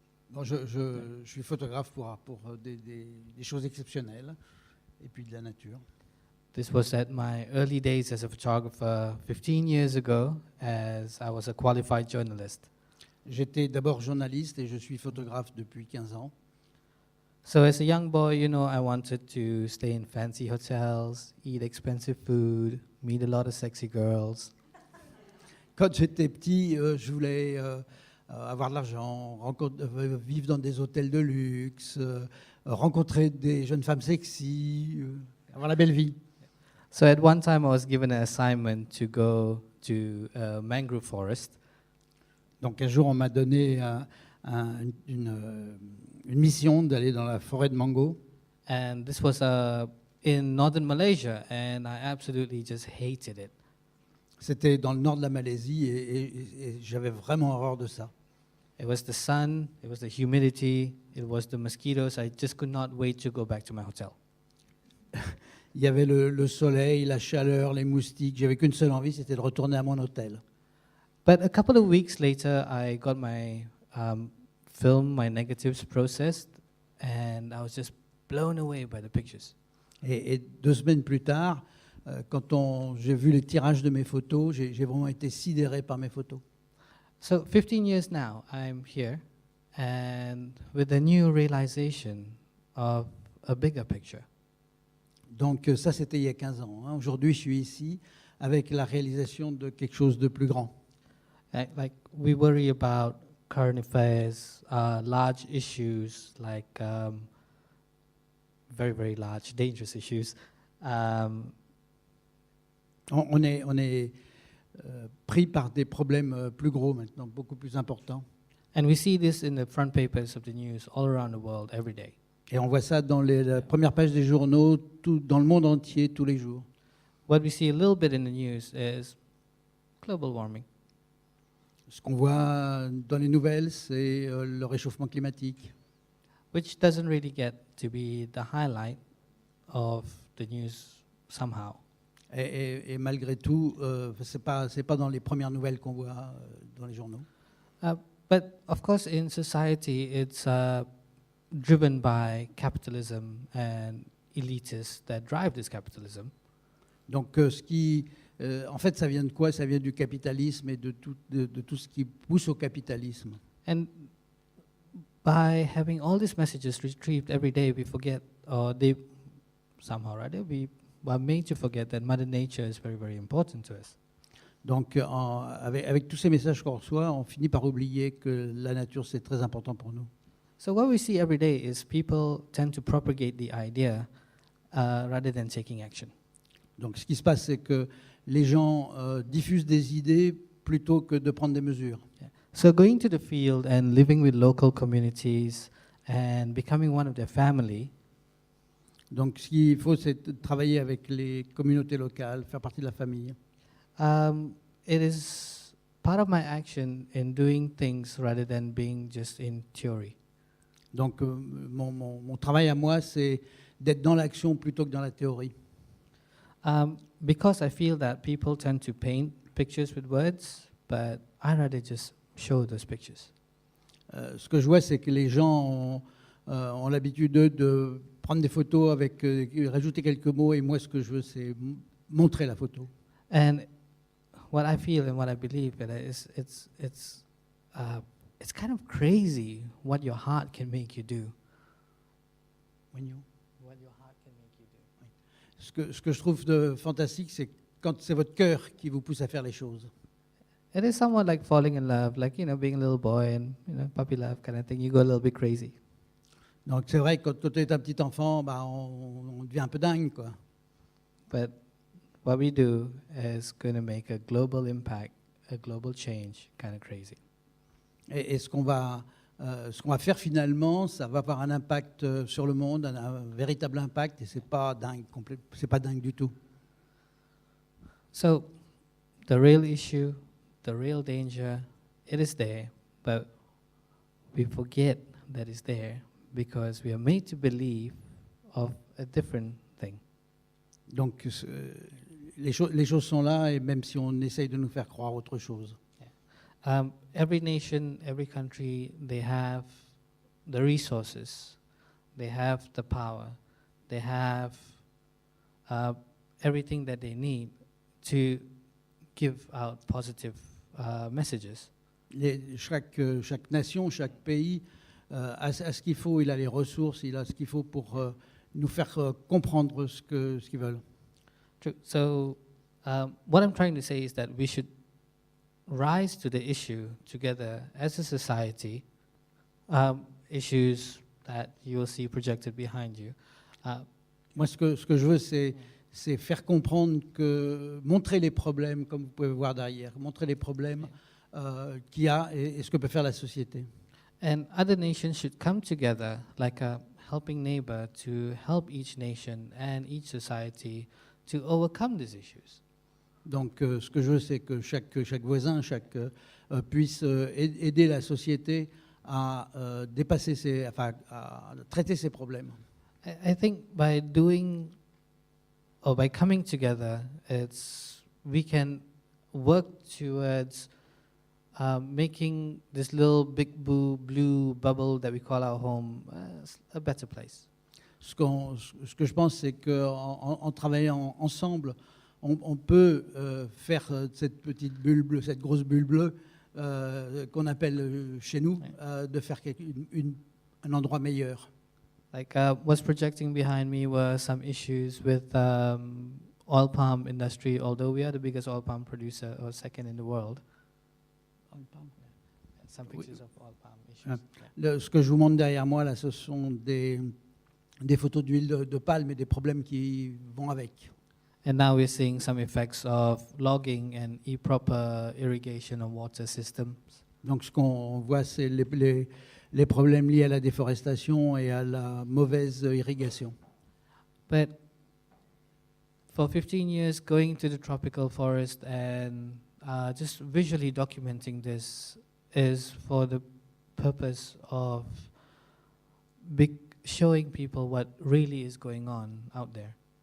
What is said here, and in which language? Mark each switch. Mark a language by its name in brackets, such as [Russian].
[French] Bon, je suis photographe pour des choses exceptionnelles et puis de la nature. [English] This was at my early days as a photographer 15 years ago as I was a qualified journalist. [French] J'étais d'abord journaliste et je suis photographe depuis 15 ans. [English] So as a young boy, you know, I wanted to stay in fancy hotels, eat expensive food, meet a lot of sexy girls. [French] Quand j'étais petit, je voulais avoir de l'argent, vivre dans des hôtels de luxe, rencontrer des jeunes femmes sexy, avoir la belle vie. [English] So at one time I was given an assignment to go to a mangrove forest. [French] Donc un jour, on m'a donné une mission d'aller dans la forêt de mango. [English] And this was in northern Malaysia, and I absolutely just hated it. [French] C'était dans le nord de la Malaisie et j'avais vraiment horreur de ça. [English] It was the sun, it was the humidity, it was the mosquitoes. I just could not wait to go back to my hotel. [French] Il y avait le soleil, la chaleur, les moustiques. J'avais qu'une seule envie, c'était de retourner à mon hôtel. [English] But a couple of weeks later, I got my film, my negatives processed, and I was just blown away by the pictures. [French] Et 2 semaines plus tard, quand j'ai vu les tirages de mes photos, j'ai vraiment été sidéré par mes photos. [English] So 15 years now, I'm here, and with a new realization of a bigger picture. [French] Donc ça, c'était il y a 15 ans. Hein. Aujourd'hui, je suis ici avec la réalisation de quelque chose de plus grand. [English] Like we worry about current affairs, large issues like very, very large, dangerous issues. [French] On est pris par des problèmes plus gros maintenant, beaucoup plus importants. [English] And we see this in the front papers of the news all around the world every day. [French] Et on voit ça dans la première page des journaux, dans le monde entier, tous les jours. [English] What we see a little bit in the news is global warming. [French] Ce qu'on voit dans les nouvelles, c'est le réchauffement climatique. [English] Which doesn't really get to be the highlight of the news somehow. [French] Et malgré tout, c'est pas dans les premières nouvelles qu'on voit dans les journaux. [English] But of course, in society, it's driven by capitalism and elitists that drive this capitalism. [French] Donc, en fait, ça vient de quoi? Ça vient du capitalisme et de tout ce qui pousse au capitalisme. [English] And by having all these messages retrieved every day, we forget, or they somehow, right? We are made to forget that Mother Nature is very, very important to us. [French] Donc, avec tous ces messages qu'on reçoit, on finit par oublier que la nature, c'est très important pour nous. [English] So what we see every day is people tend to propagate the idea rather than taking action. [French] Donc, ce qui se passe, c'est que les gens diffusent des idées plutôt que de prendre des mesures. [English] Yeah. So going to the field and living with local communities and becoming one of their family. [French] Donc, ce qu'il faut, c'est de travailler avec les communautés locales, faire partie de la famille. [English] It is part of my action in doing things rather than being just in theory. [French] Donc, mon travail à moi, c'est d'être dans l'action plutôt que dans la théorie. [English] Because I feel that people tend to paint pictures with words, but I rather just show those pictures. [French] Ce que je vois, c'est que les gens ont l'habitude de prendre des photos avec, rajouter quelques mots, et moi, ce que je veux, c'est montrer la photo. [English] And what I feel and what I believe that it's kind of crazy what your heart can make you do. What your heart can make you do. [French] Ce que je trouve de fantastique, c'est quand c'est votre cœur qui vous pousse à faire les choses. [English] It is somewhat like falling in love, like, being a little boy and, puppy love kind of thing. You go a little bit crazy. [French] Donc c'est vrai que quand tu es un petit enfant, bah, on devient un peu dingue, quoi. [English] But what we do is going to make a global impact, a global change, kind of crazy. [French] Et ce qu'on va faire finalement, ça va avoir un impact sur le monde, un véritable impact, et c'est pas dingue, c'est pas dingue du tout. [English] So, the real issue, the real danger, it is there, but we forget that it's there because we are made to believe of a different thing. [French] Donc les choses sont là, et même si on essaye de nous faire croire autre chose. [English] Every nation, every country, they have the resources, they have the power, they have everything that they need to give out positive messages. [French] Chaque nation, chaque pays a ce qu'il faut, il a les ressources, il a ce qu'il faut pour nous faire comprendre ce qu'ils veulent. [English] True. So, what I'm trying to say is that we should rise to the issue together as a society, issues that you will see projected behind you. [French] Moi, ce que je veux, c'est faire comprendre montrer les problèmes, comme vous pouvez voir derrière, montrer les problèmes qu'il y a et ce que peut faire la société. [English] And other nations should come together like a helping neighbor to help each nation and each society to overcome these issues. [French] Donc, ce que je veux, c'est que chaque voisin, puisse aider la société à dépasser à traiter ses problèmes. [English] I think by doing or by coming together, we can work towards making this little big blue bubble that we call our home a better place. [French] Ce que je pense, c'est qu'en travaillant ensemble, on peut faire cette petite bulle bleue, cette grosse bulle bleue qu'on appelle chez nous, de faire un endroit meilleur. [English] Like what's projecting behind me were some issues with oil palm industry, although we are the biggest oil palm producer or second in the world. Some pictures of oil palm issues. [French] Ce que je vous montre derrière moi, là, ce sont des photos d'huile de palme et des problèmes qui vont avec. [English] And now we're seeing some effects of logging and improper irrigation of water systems. [French] Donc ce qu'on voit, c'est les problèmes liés à la déforestation et à la mauvaise irrigation. [English] But for 15 years, going to the tropical forest and just visually documenting this is for the purpose of showing people what really is going on out there.